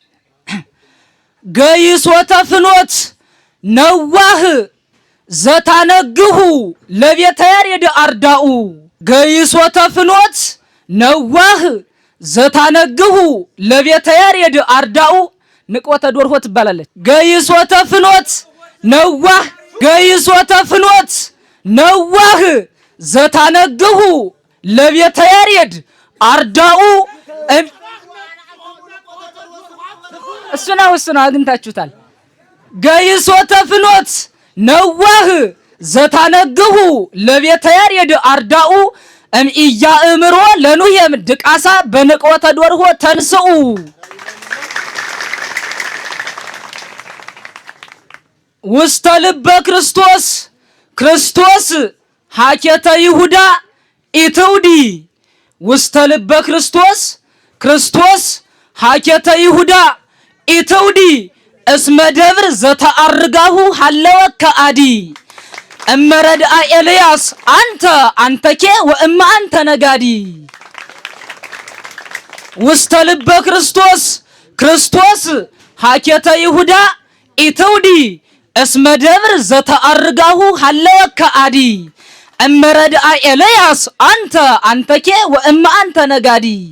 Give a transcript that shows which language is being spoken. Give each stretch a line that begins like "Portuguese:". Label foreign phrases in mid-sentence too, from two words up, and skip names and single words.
Geez: ገይሶተ ፍኖት ነዋህ ዘታነግሁ ለቤተ ያሬድ አርዳኡ። ገይሶተ ፍኖት ነዋህ ዘታነግሁ ለቤተ ያሬድ አርዳኡ።
Amharic: ንቆተ ዶርሆ ትባላለች።
Geez: ገይሶተ ፍኖት ነዋህ ገይሶተ ፍኖት ነዋህ ዘታነግሁ ለቤተ ያሬድ አርዳኡ።
Amharic: እሱ ነው አግኝታችሁታል።
Geez: ገይሶተ ፍኖት ነዋህ ዘታነግሁ ለቤተ ያሬድ አርዳኡ እምኢያእምሮ ለኑሄም ድቃሳ በንቆተ ዶርሆ ተንስኡ። ውስተ ልበ ክርስቶስ ክርስቶስ ሀኬተ ይሁዳ ኢትውዲ። ውስተ ልበ ክርስቶስ ክርስቶስ ሀኬተ ይሁዳ ኢትውዲ እስመ ደብር ዘተአርጋሁ ሀለወከ አዲ። እመረድአ ኤልያስ አንተ አንተኬ ወእማ አንተ ነጋዲ። ውስተ ልበ ክርስቶስ ክርስቶስ ሀኬተ ይሁዳ ኢትውዲ እስመ ደብር ዘተአርጋሁ ሀለወከ አዲ። እመረድአ ኤልያስ አንተ አንተኬ ወእማ አንተ ነጋዲ።